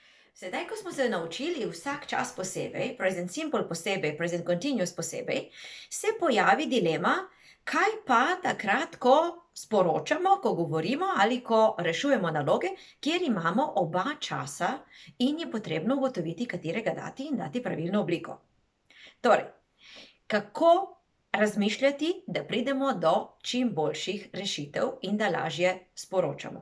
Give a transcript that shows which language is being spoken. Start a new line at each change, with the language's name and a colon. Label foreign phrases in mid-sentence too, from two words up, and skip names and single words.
Slovenian: Sedaj, ko smo se naučili vsak čas posebej,
English: present simple
Slovenian: posebej,
English: present continuous
Slovenian: posebej, se pojavi dilema, kaj pa takrat, ko sporočamo, ko govorimo ali ko rešujemo naloge, kjer imamo oba časa in je potrebno ugotoviti, katerega dati in dati pravilno obliko. Torej, kako razmišljati, da pridemo do čim boljših rešitev in da lažje sporočamo.